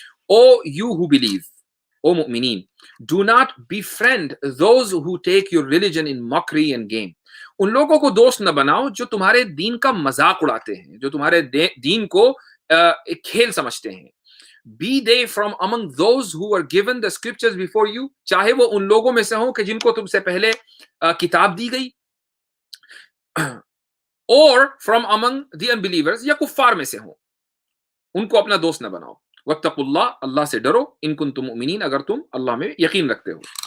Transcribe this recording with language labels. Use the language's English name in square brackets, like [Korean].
[English] O you who believe, O مؤمنین, do not befriend those who take your religion in mockery and game. [Urdu] ان لوگوں کو دوست نہ بناؤ جو تمہارے دین کا مذاق اڑاتے ہیں، جو تمہارے دین کو ایک کھیل سمجھتے ہیں. [English] Be they from among those who were given the scriptures before you. [Urdu] چاہے وہ ان لوگوں میں سے ہوں کہ جن کو تم سے پہلے کتاب دی گئی، [English] or from among the unbelievers، [Urdu] یا کفار میں سے ہوں، ان کو اپنا دوست نہ بناؤ. [Arabic] واتقوا اللہ، [Urdu] اللہ سے ڈرو، [Arabic] ان کنتم مؤمنین، [Urdu] اگر تم اللہ میں یقین رکھتے ہو.